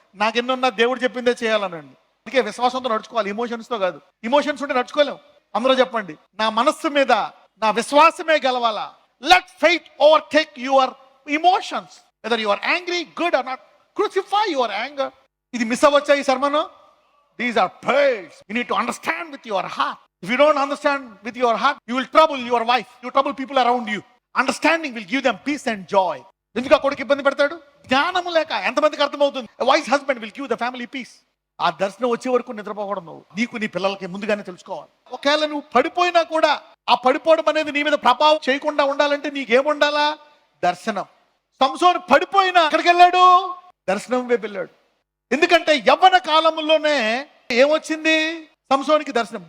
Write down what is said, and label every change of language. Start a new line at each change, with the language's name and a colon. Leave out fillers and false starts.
Telugu: నాకెన్నున్నా దేవుడు చెప్పిందే చేయాలనండి. అందుకే విశ్వాసంతో నడుచుకోవాలి, ఎమోషన్స్తో కాదు. ఎమోషన్స్ ఉంటే నడుచుకోలేం. అందరూ చెప్పండి, నా మనస్సు మీద నా విశ్వాసమే గెలవాలా.
English: Let faith overtake your emotions. Whether you are angry, good or not, crucify your anger.
Telugu: ఇది మిస్ అవ్వచ్చా ఈ సర్మను?
English: These are prayers. You need to understand with your heart. If you don't understand with your heart, you will trouble your wife, you trouble people around you. Understanding will give them peace and joy.
Telugu: ఎందుకు ఆ కొడుకు ఇబ్బంది పెడతాడు? జ్ఞానము లేక. ఎంతమందికి అర్థమవుతుంది?
English: A wise husband will give the family peace.
Telugu: ఆ దర్శనం వచ్చే వరకు నిద్రపోకూడదు నువ్వు. నీకు నీ పిల్లలకి ముందుగానే తెలుసుకోవాలి. ఒకవేళ నువ్వు పడిపోయినా కూడా ఆ పడిపోవడం అనేది నీ మీద ప్రభావం చేయకుండా ఉండాలంటే నీకేముండాలా? దర్శనం. సంసోను పడిపోయినా ఎక్కడికి వెళ్ళాడు? దర్శనం వైపు వెళ్ళాడు. ఎందుకంటే యవ్వన కాలంలోనే ఏమొచ్చింది? సంసోనికి దర్శనం.